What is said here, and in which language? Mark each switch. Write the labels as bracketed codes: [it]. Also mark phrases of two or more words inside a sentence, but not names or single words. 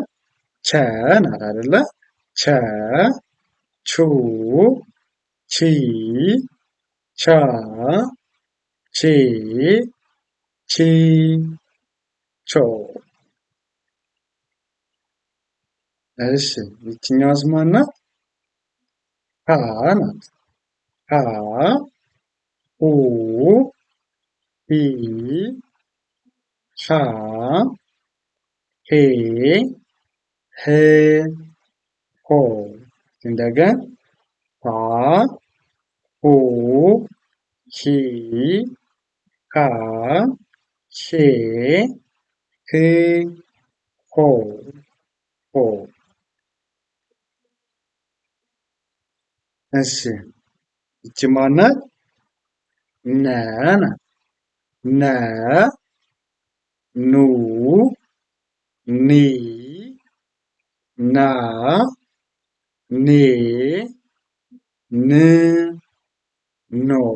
[am] ቸ ናት አይደለ? ቸ ቹ ቺ ቻ ቼ ቺ ቾ እሺ ይቺኛዋስ ማን ናት? ሀ ናት። ሀ ሁ ሂ ሃ ሄ ህ ሆ እንደገን ሃ ሁ ሂ ሃ ሄ ህ ሆ ሆ እሺ ይቺ ማን ናት? ነ ናት። ነ ኑ ኒ ና ኔ ን ኖ